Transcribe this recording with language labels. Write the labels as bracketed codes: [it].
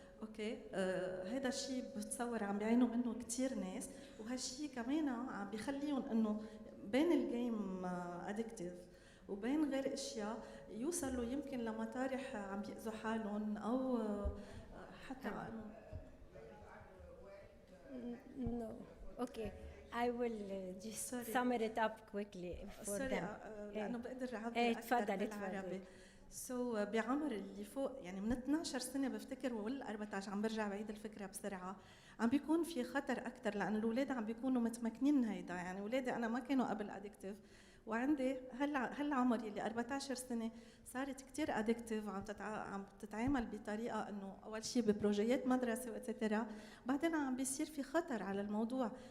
[ar] اوكي، هذا الشيء بتصور عم بيعانوا منه كثير ناس، وهالشيء كمان عم بيخليهم انه بين الجيم ادكتيف وبين غير اشياء يوصلوا يمكن لمطارح عم بيأذوا حالهم او حتى [en] No. Okay. I will just sum it up quickly for them. [ar] لأنه بقدر أعبر أكثر بالعربي. بعمر اللي فوق يعني من 12 سنة بفتكر وال 14 عم برجع بعيد الفكرة بسرعة، عم بيكون في خطر أكثر لأن الأولاد عم بيكونوا متمكنين من هيدا. يعني أولادي أنا ما كانوا قبل أدكتيف، وعندي هالعمر اللي 14 سنة صارت كتير أدكتيف وعم تتعامل بطريقة إنه أول شيء ببروجيات مدرسة وإتسترا، بعدين عم بيصير في خطر على الموضوع.